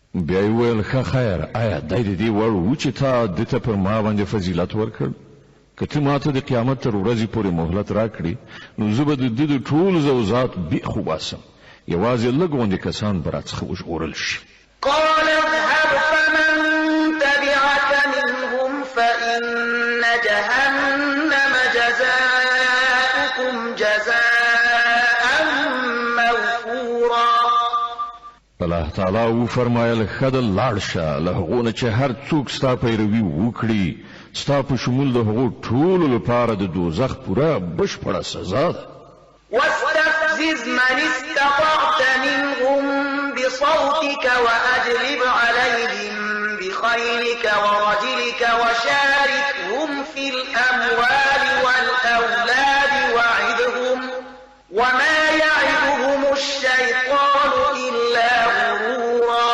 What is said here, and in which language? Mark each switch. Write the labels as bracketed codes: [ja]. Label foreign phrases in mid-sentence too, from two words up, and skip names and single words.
[ps] بیا یې وویل ښه خیر آیا دی د دې وړ و چې تا ده ته پر ما باندې فضیلت ورکړ که ته ماته د قیامت تر ورځې پورې مهلت راکړې نو زه به د ده د ټول زوزات بیخ وباسم یوازې لږ غوندې کسان به راڅخه وژغورل شي [ar] قال اذهب فمن تبعك منهم فإن جهنم جزاؤكم جزاء موفورا [ps] الله تعالی وفرمایل ښه ده لاړ شه له هغو نه چې هر څوک ستا پیروي وکړي ستا په شمول د هغو ټولو لپاره د دوزخ پوره بشپړه سزا ده [ar] واستفزز من استطعت منهم بصوتك وأجلب عليهم بخيلك ورجلك وشاركهم في الأموال والأولاد وعدهم وما يعدهم الشيطان إلا غرورا